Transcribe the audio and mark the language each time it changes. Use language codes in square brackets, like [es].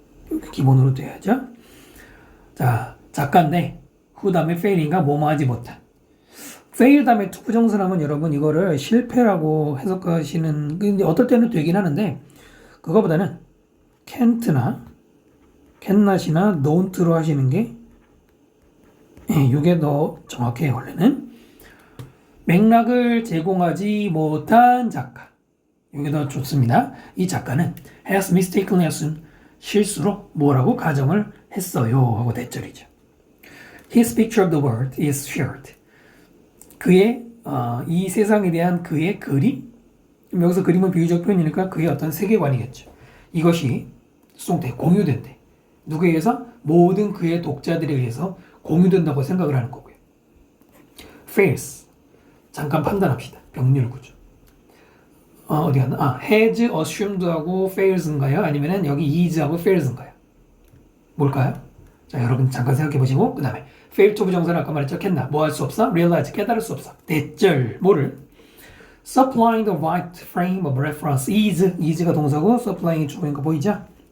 [ko] 이렇게 기본으로 돼야죠. 자, 작가인데 who 다음에 fail인가 뭐뭐 하지 못한 fail 다음에 to 부정사라면 여러분 이거를 실패라고 해석하시는 근데 어떨 때는 되긴 하는데 그거보다는 can't나 cannot이나 don't로 하시는 게 이게 더 정확해요. 원래는 맥락을 제공하지 못한 작가 이게 더 좋습니다. 이 작가는 [en] has mistakenly assumed [ko] 실수로 뭐라고 가정을 했어요 하고 대절이죠. [en] His picture of the world is shared. [ko] 그의 이 세상에 대한 그의 그림 여기서 그림은 비유적 표현이니까 그의 어떤 세계관이겠죠. 이것이 수동태 공유된대. 누구에 의해서? 모든 그의 독자들에 의해서 공유된다고 생각을 하는 거고요. fails 잠깐 판단합시다. 병렬 구조. 어디 갔나? has assumed하고 fails인가요? 아니면은 여기 is하고 fails인가요? 뭘까요? 자, 여러분 잠깐 생각해 보시고 그 다음에 fail to 부정사는 아까 말했죠. 캔나 뭐 할 수 없어? realize 깨달을 수 없어. 대절 뭐를? [en] supplying the right frame of reference is가 동사고 supplying이 [ko] 주어인 거 보이죠?